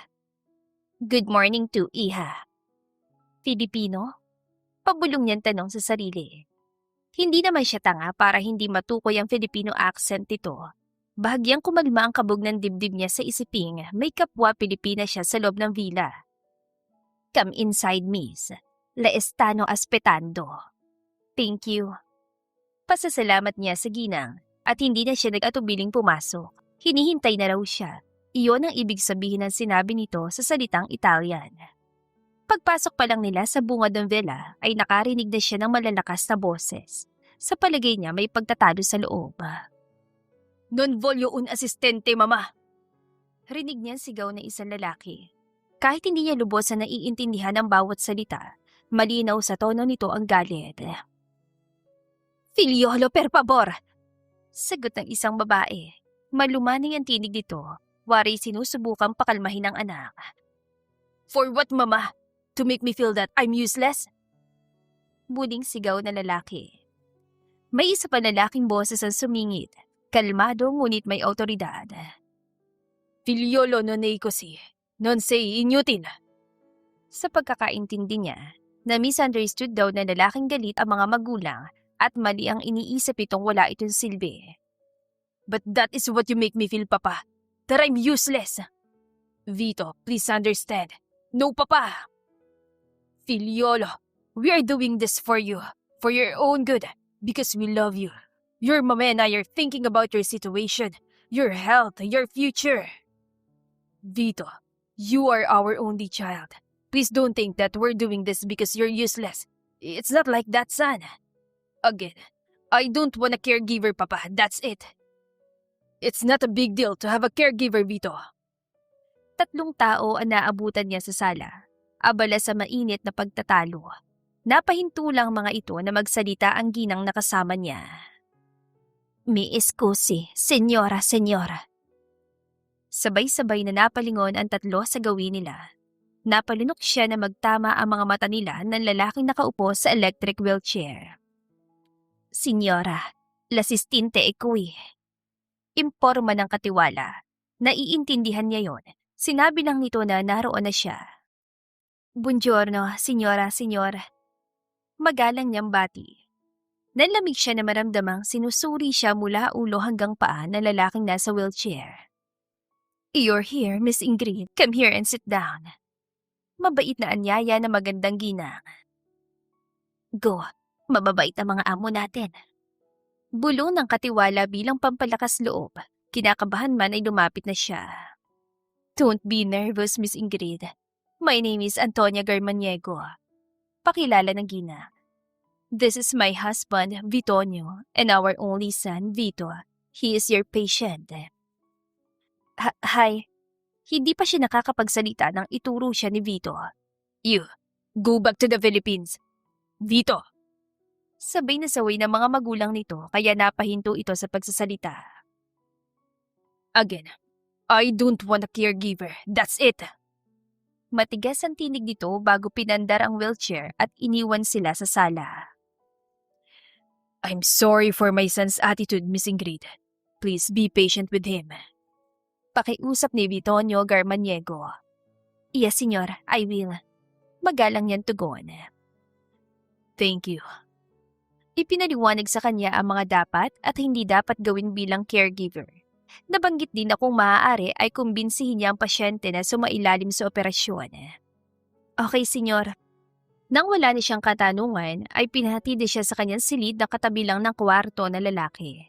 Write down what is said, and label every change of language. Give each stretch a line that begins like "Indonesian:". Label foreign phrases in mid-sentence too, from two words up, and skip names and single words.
English: Good morning to Iha. Filipino?
Filipino: Pabulong niyang tanong sa sarili. Hindi naman siya tanga para hindi matukoy ang Filipino accent nito. Bahagyang kumalma ang kabog ng dibdib niya sa isiping may kapwa Pilipina siya sa loob ng villa.
English: Come inside, miss.
Italian: Le estano aspettando.
English: Thank you.
Filipino: Pasasalamat niya sa ginang at hindi na siya nag-atubiling pumasok. Hinihintay na raw siya. Iyon ang ibig sabihin ng sinabi nito sa salitang Italian. Pagpasok pa lang nila sa bungad ng villa ay nakarinig na siya ng malalakas na boses. Sa palagay niya may pagtatalo sa loob.
Italian: "Non voglio un assistente, mama!"
Filipino: Rinig niya sigaw ng isang lalaki. Kahit hindi niya lubos na naiintindihan ang bawat salita, malinaw sa tono nito ang galit.
Italian: "Figliolo, per favor!"
Filipino: Sagot ng isang babae. Malumanay ang tinig nito, wari sinusubukang pakalmahin ang anak.
English: "For what, mama? To make me feel that I'm useless?"
Filipino: Muling sigaw na lalaki. May isa pa lalaking boses ang sumingit, kalmado ngunit may autoridad.
Italian: "Figliolo non è così, non sei inutil."
Filipino: Sa pagkakaintindi niya, na misunderstood daw na lalaking galit ang mga magulang at mali ang iniisip itong wala itong silbi.
English: "But that is what you make me feel, papa, that I'm useless. Vito, please understand. No, papa. Figliolo, we are doing this for you, for your own good, because we love you. Your mama and I are thinking about your situation, your health, your future. Vito, you are our only child. Please don't think that we're doing this because you're useless. It's not like that, son. Again, I don't want a caregiver, papa, that's it. It's not a big deal to have a caregiver, Vito."
Filipino: Tatlong tao ang naabutan niya sa sala, abala sa mainit na pagtatalo. Napahinto lang mga ito na magsalita ang ginang nakasama niya.
Italian: "Mi scusi, senyora.
Filipino: Sabay-sabay na napalingon ang tatlo sa gawin nila. Napalunok siya na magtama ang mga mata nila ng lalaking nakaupo sa electric wheelchair.
Italian: "Senyora, l'assistente è qui."
Filipino: Imporma ng katiwala. Naiintindihan niya yon. Sinabi lang nito na naroon na siya.
Italian: "Buongiorno, senyora.
Filipino: Magalang niyang bati. Nanlamig siya na maramdamang sinusuri siya mula ulo hanggang paa ng lalaking nasa wheelchair.
English: "You're here, Miss Ingrid. Come here and sit down."
Filipino: Mabait na anyaya na magandang ginang. "Go, mababait ang mga amo natin." Bulong ng katiwala bilang pampalakas loob. Kinakabahan man ay lumapit na siya.
English: "Don't be nervous, Miss Ingrid. My name is Antonia Garmaniego."
Filipino: Pakilala ng ginang.
English: "This is my husband, Vitonio, and our only son, Vito. He is your patient." Hi.
Filipino: Hindi pa siya nakakapagsalita nang ituro siya ni Vito.
English: "You, go back to the Philippines. Vito."
Filipino: Sabay na saway ng mga magulang nito kaya napahinto ito sa pagsasalita.
English: "Again, I don't want a caregiver. That's it."
Filipino: Matigas ang tinig nito bago pinandar ang wheelchair at iniwan sila sa sala.
English: "I'm sorry for my son's attitude, Miss Ingrid. Please be patient with him."
Filipino: Pakiusap ni Vitonio Garmaniego.
English: "Yes, senyor, I will."
Filipino: Magalang niyang tugon.
English: "Thank you."
Filipino: Ipinaliwanag sa kanya ang mga dapat at hindi dapat gawin bilang caregiver. Nabanggit din na kung maaari ay kumbinsihin niya ang pasyente na sumailalim sa operasyon.
English: "Okay, senyor."
Filipino: Nang wala na siyang katanungan, ay pinahatid siya sa kanyang silid na katabi lang ng kwarto na lalaki.